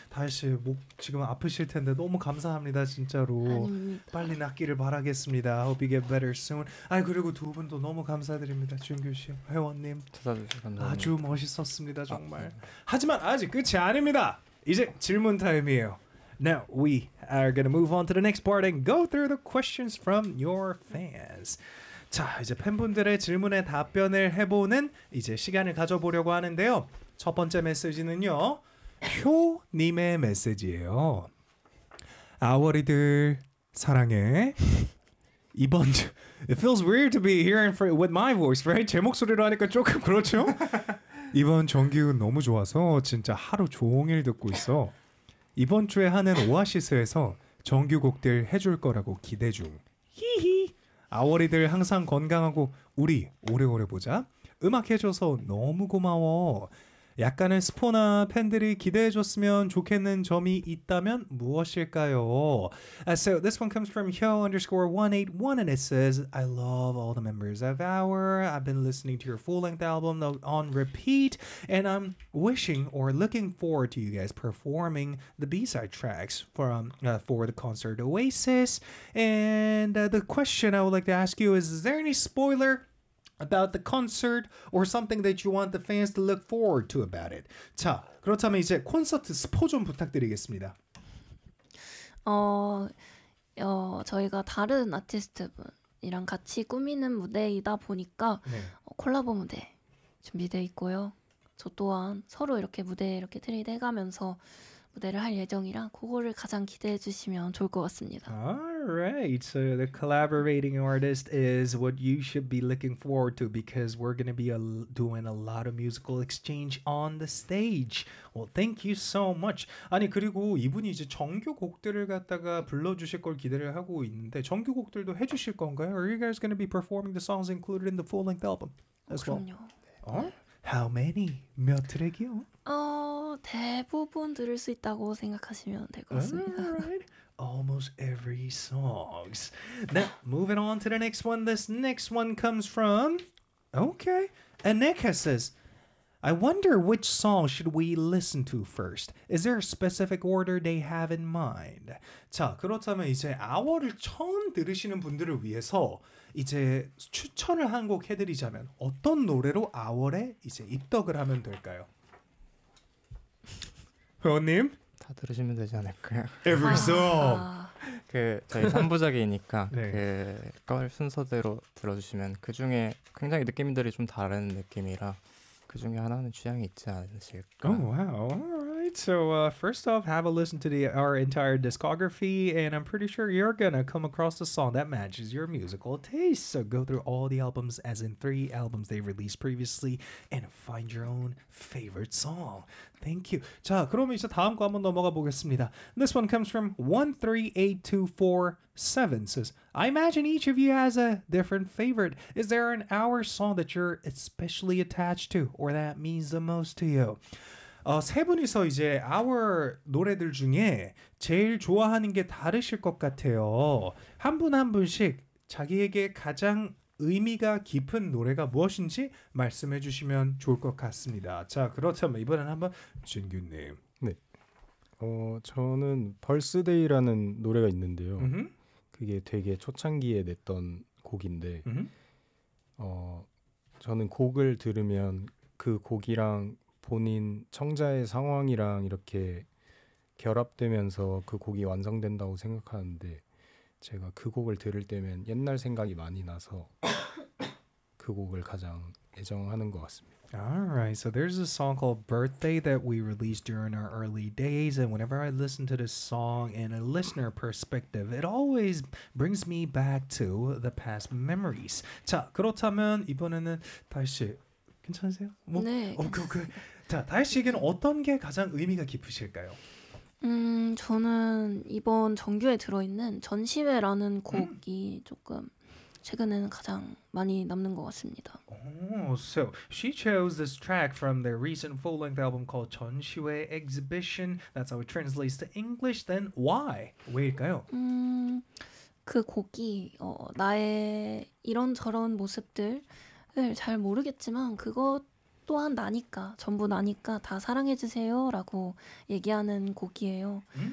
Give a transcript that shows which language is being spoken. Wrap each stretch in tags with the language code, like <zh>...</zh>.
<ko>다시 목 지금 아프실 텐데 너무 감사합니다. 진짜로. 아닙니다. 빨리 낫기를 바라겠습니다.</ko> <en>I hope you get better soon.</en> <ko>아 그리고 두 분도 너무 감사드립니다. 준규 씨, 회원님. 찾아주셔서 감사합니다. 아주 멋있었습니다. 정말. 하지만 아직 끝이 아닙니다. 이제 질문 타임이에요.</ko> <en>Now we are going to move on to the next part and go through the questions from your fans.</en> <ko>자, 이제 팬분들의 질문에 답변을 해보는 이제 시간을 가져보려고 하는데요. 첫 번째 메시지는요. 효님의 메시지예요. 아워리들 사랑해. 이번 주</ko> <en>It feels weird to be hearing for, with my voice, right?</en> <ko>제 목소리로 하니까 조금 그렇죠? 이번 정기운 너무 좋아서 진짜 하루 종일 듣고 있어. 이번 주에 하는 오아시스에서 정규곡들 해줄 거라고 기대 중. 히히. 아워리들 항상 건강하고 우리 오래오래 보자. 음악 해줘서 너무 고마워. 약간의 스포나 팬들이 기대해 줬으면 좋겠는 점이 있다면 무엇일까요?</ko> <en>So this one comes from Hyo_181 and it says I love all the members of Hour. I've been listening to your full-length album on repeat and I'm wishing or looking forward to you guys performing the B-side tracks for the concert Oasis. And the question I would like to ask you is there any spoiler about the concert or something that you want the fans to look forward to about it.</en> <ko>자, 그렇다면 이제 콘서트 스포 좀 부탁드리겠습니다. 저희가 다른 아티스트분이랑 같이 꾸미는 무대이다 보니까 네. 콜라보 무대 준비되어 있고요. 저 또한 서로 이렇게 무대에 이렇게 트레이드 해가면서 무대를 할 예정이라 그거를 가장 기대해 주시면 좋을 것 같습니다.</ko> <en>Alright, so the collaborating artist is what you should be looking forward to because we're going to be doing a lot of musical exchange on the stage. Well, thank you so much.</en> <ko>아니 그리고 이분이 이제 정규곡들을 갖다가 불러주실 걸 기대를 하고 있는데 정규곡들도 해주실 건가요?</ko> <en>Are you guys going to be performing the songs included in the full-length album as well?</en> <ko>그럼요.</ko> <en>How many?</en> <ko>몇 트랙이요? 대부분 들을 수 있다고 생각하시면 될 것 같습니다.</ko> <en>Alright. Almost every song. Now, moving on to the next one. This next one comes from... Okay. Aneka says, I wonder which song should we listen to first? Is there a specific order they have in mind?</en> <ko>자, 그렇다면 이제 아워를 처음 들으시는 분들을 위해서 이제 추천을 한 곡 해드리자면 어떤 노래로 아워에 이제 입덕을 하면 될까요? 회원님? 다 들으시면 되지 않을까요?</ko> <en>Every song!</en> <ko>그 저희 3부작이니까 네. 그걸 순서대로 들어주시면 그 중에 굉장히 느낌들이 좀 다른 느낌이라 그 중에 하나는 취향이 있지 않으실까?</ko> <en>Oh, wow. Alright. So first off, have a listen to our entire discography and I'm pretty sure you're gonna come across a song that matches your musical taste. So go through all the albums as in 3 albums they released previously and find your own favorite song. Thank you.</en> <ko>자, 그럼 이제 다음 거 한번 넘어가 보겠습니다.</ko> <en>This one comes from 138247. Says, I imagine each of you has a different favorite. Is there an hour song that you're especially attached to or that means the most to you?</en> <ko>세 분이서 이제 hour 노래들 중에 제일 좋아하는 게 다르실 것 같아요. 한 분 한 분씩 자기에게 가장 의미가 깊은 노래가 무엇인지 말씀해 주시면 좋을 것 같습니다. 자, 그렇다면 이번에는 한번 준규님. 네. 저는 Birthday라는 노래가 있는데요. 그게 되게 초창기에 냈던 곡인데 저는 곡을 들으면 그 곡이랑 본인 청자의 상황이랑 이렇게 결합되면서 그 곡이 완성된다고 생각하는데 제가 그 곡을 들을 때면 옛날 생각이 많이 나서 그 곡을 가장 애정하는 것 같습니다.</ko> <en>Alright, so there's a song called Birthday that we released during our early days, and whenever I listen to this song in a listener perspective, it always brings me back to the past memories.</en> <ko>자, 그렇다면 이번에는 다혜씨 괜찮으세요? 뭐? 네. 자, 다혜씨에게는 어떤 게 가장 의미가 깊으실까요? 저는 이번 정규에 들어있는 전시회라는 곡이 조금 최근에는 가장 많이 남는 것 같습니다.</ko> <en>Oh, so she chose this track from their recent full-length album called 전시회 Exhibition. That's how it translates to English. Then why?</en> <ko>왜일까요? 그 곡이 나의 이런 저런 모습들을 잘 모르겠지만 그것 또한 나니까 전부 나니까 다 사랑해 주세요라고 얘기하는 곡이에요.</ko>